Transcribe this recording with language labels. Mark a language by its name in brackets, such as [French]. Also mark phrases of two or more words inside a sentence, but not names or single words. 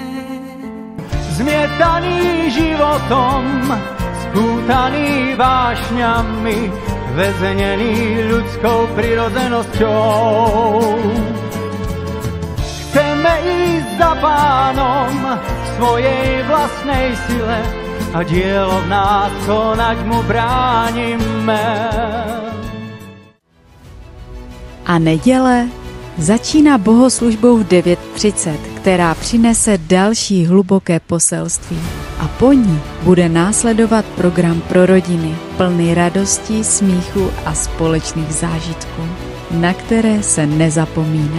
[Slovak] Zmietaný životom, spútaný vášňami, väznený ľudskou prirodzenosťou. Chceme ísť za Pánom v svojej vlastnej sile a dielo v nás konať mu bránime. [Czech] A neděle začíná bohoslužbou v 9:30, která přinese další hluboké poselství. A po ní bude následovat program pro rodiny, plný radosti, smíchu a společných zážitků, na které se nezapomíná.